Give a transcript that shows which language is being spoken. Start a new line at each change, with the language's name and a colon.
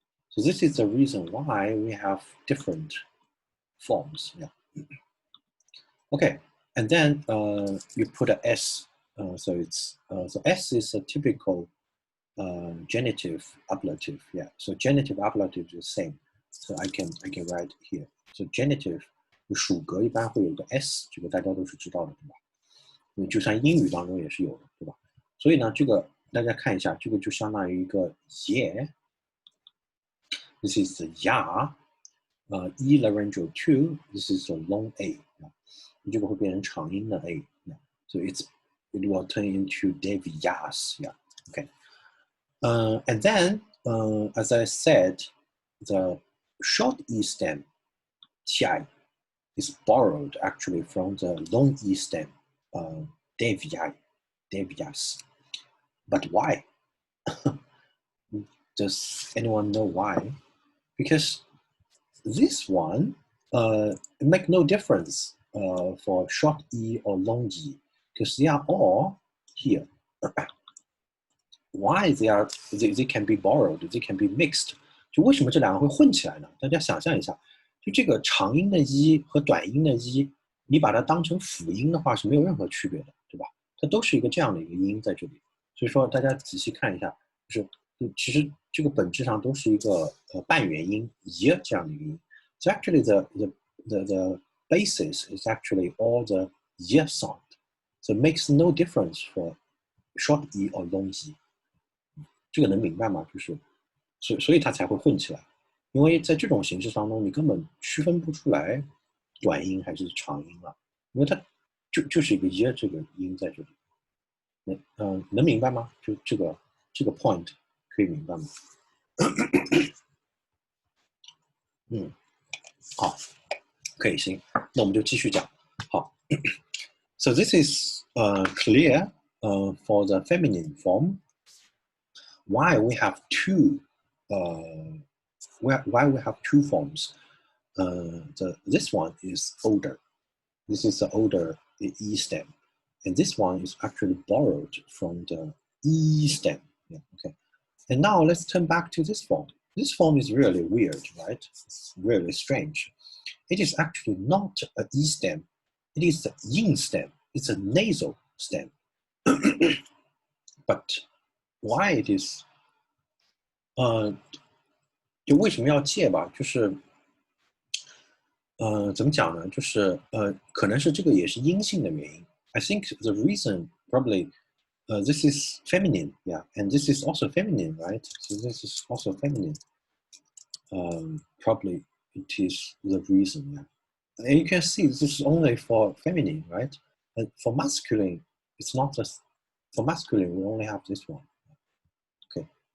English: So this is the reason why we have different forms. Yeah. Okay, and then you put a S. So it's so S is a typical genitive ablative. Yeah. So genitive ablative is the same. So I can write here. So genitive
Chinese: 属格一般会有个 S， 这个大家都是知道的，对吧？就像英语当中也是有的，对吧？所以呢，这个大家看一下，这个就相当于一个
English: This is the ya, e laryngeal 2. This is a long a.
Chinese: 这个会变成长音的 a.
English: So it will turn into David Yas. Yeah. Okay. And then, as I said, the short e stem ti is borrowed actually from the long e stem David Yas. But why? Does anyone know why? Because this one make no difference for short E or long E, because they are all here. Why they can be borrowed, they can be mixed?
Chinese: 就为什么这两个会混起来呢？大家想象一下，就这个长音的一和短音的一，你把它当成辅音的话是没有任何区别的，对吧？它都是一个这样的一个音在这里。所以说大家仔细看一下，就是其实这个本质上都是一个半元音一这样的一个音。
English: So actually the basis is actually all the y sound. So it makes no difference for short e or long e.
Chinese: 这个能明白吗？就是所以它才会混起来，因为在这种形式当中，你根本区分不出来短音还是长音了，因为它就是一个 y 这个音在这里。能明白吗？就这个 point 可以明白吗？好，可以行，那我们就继续讲。
English: 好 ，So this is clear for the feminine form. Why we have two? Why we have two forms? This one is older. This is the older E stem, and this one is actually borrowed from the E stem. Yeah, okay. And now let's turn back to this form. This form is really weird, right? It's really strange. It is actually not an E stem. It is a yin stem. It's a nasal stem. But why it is?
Chinese: 就为什么要借吧？就是怎么讲呢？就是可能是这个也是阴性的原因。
English: I think the reason probably this is feminine, yeah, and this is also feminine, right? So this is also feminine. Probably it is the reason, yeah. And you can see this is only for feminine, right? And for masculine, it's not just for masculine. We only have this one. Okay.